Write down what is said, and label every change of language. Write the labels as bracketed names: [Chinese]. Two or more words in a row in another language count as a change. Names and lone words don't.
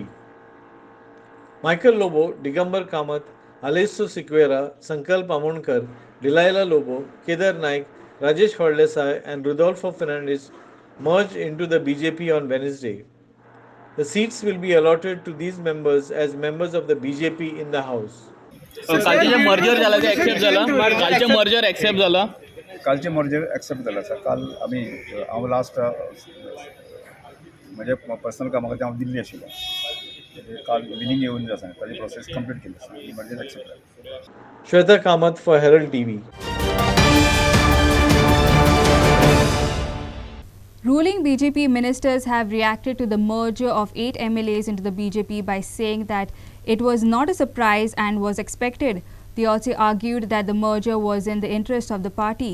[English] Michael Lobo, Digambar Kamath, Alesso Sequeira, Sankalp Amonkar, Delilah Lobo, Kedar Naik, Rajesh Fardesai and Rudolfo Fernandez merged into the BJP on Wednesday. The seats will be allotted to these members as members of the BJP in the House. [Konkani] कालचे मर्जर झालं ते एक्सेप्ट झालं कालचे मर्जर एक्सेप्ट झालं कालचे मर्जर एक्सेप्ट झालं सर काल आम्ही हांव लास्ट म्हणजे पर्सनल कामा खातीर हांव दिल्ली आशिल्लो काल इवनिंग येवन जे आसा ताजी [English] process complete [Konkani] केली सर मर्जर एक्सेप्ट जालें. [English] Shweta Kamath for Herald TV. Ruling BJP ministers have reacted to the merger of 8 MLAs into the BJP by saying that it was not a surprise and was expected. They also argued that the merger was in the interest of the party.